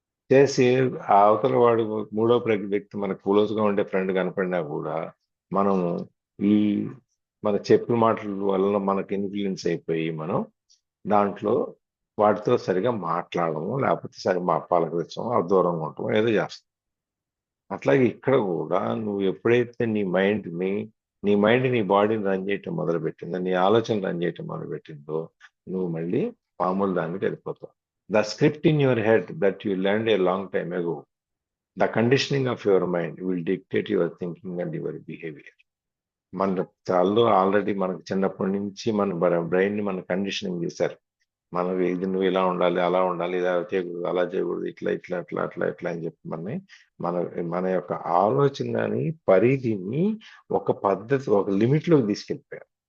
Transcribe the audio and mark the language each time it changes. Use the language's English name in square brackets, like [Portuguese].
[Telugu] చేసి ఆ అవతల వాడు మూడో వ్యక్తి మనకు క్లోజ్గా ఉండే ఫ్రెండ్ కనపడినా కూడా మనము మన చెప్పిన మాటల వలన మనకి ఇన్ఫ్లుయెన్స్ అయిపోయి మనం దాంట్లో వాటితో సరిగా మాట్లాడము, లేకపోతే సరిగా పలకరించము, దూరంగా ఉంటాము, ఏదో చేస్తాం. అట్లాగే ఇక్కడ కూడా నువ్వు ఎప్పుడైతే నీ మైండ్ నీ బాడీని రన్ చేయటం మొదలుపెట్టిందో, నీ ఆలోచన రన్ చేయటం మొదలుపెట్టిందో, నువ్వు మళ్ళీ మామూలు దానికి వెళ్ళిపోతావు. [English] The script in your head that you learned a long time ago, the conditioning of your mind will dictate your thinking and your behavior. [Telugu] మన చాలా ఆల్రెడీ మనకు చిన్నప్పటి నుంచి మన బ్రెయిన్ని మన కండిషనింగ్ చేశారు. మనకు ఇది నువ్వు ఇలా ఉండాలి, అలా ఉండాలి, ఇలా చేయకూడదు, అలా చేయకూడదు, ఇట్లా అని చెప్పి మన యొక్క ఆలోచనని, పరిధిని ఒక పద్ధతి, ఒక లిమిట్లోకి తీసుకెళ్ళిపోయారు.